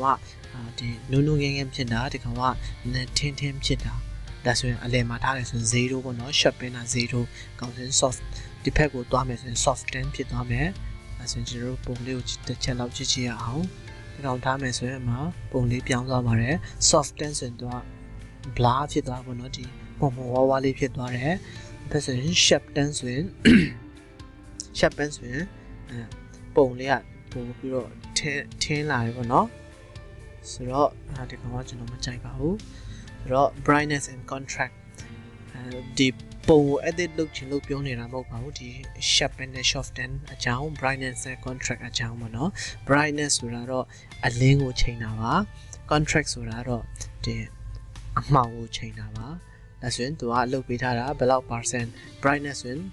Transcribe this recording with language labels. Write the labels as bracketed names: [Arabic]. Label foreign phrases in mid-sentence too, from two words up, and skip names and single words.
[Burmese] ဒီနုံနုံငယ်ငယ်ဖြစ်တာဒီကောင်ကထင်းထင်းဖြစ်တာဒါဆိုရင်အလယ်မှာထားတယ်ဆိုရင်0ပေါ့နော် sharpen က0ကောင်စင် soft ဒီဘက်ကိုသွားမယ်ဆိုရင် soften ဖြစ်သွားမယ်အဲဆိုရင်ကျွန်တော်တို့ပုံလေးကိုတစ်ချက်လောက်ကြည့်ကြည့်ရအောင်ဒီကောင်ထားမယ်ဆိုရင်အမှာပုံလေးပြောင်းသွားပါတယ် soften ဆိုရင်တော့ blur ဖြစ်သွားပေါ့နော်ဒီပုံဝါးဝါးလေးဖြစ်သွားတယ်ဒါဆိုရင် sharpen ဆိုရင် sharpen ဆိုရင်ပုံလေးကပို့ပြီးတော့ထင်းလာတယ်ပေါ့နော်ဆိုတော့ဒီကောင်ကကျွန်တော်မကြိုက်ပါဘူးဆိုတော့ [English] brightness and contrast [Burmese] ဒီပုံကို edit လုပ်ချင်လို့ပြောနေတာမဟုတ်ပါဘူးဒီ sharpen နဲ့ soften အကြောင်း brightness နဲ့ contrast အကြောင်းပေါ့နော် brightness ဆိုတာတော့အလင်းကိုချိန်တာပါ contrast ဆိုတာတော့ဒီအမှောင်ကိုချိန်တာပါဒါဆိုရင်သူကလုပ်ပေးထားတာဘယ်လောက် [English] percent brightness [Burmese] ဆိုရင်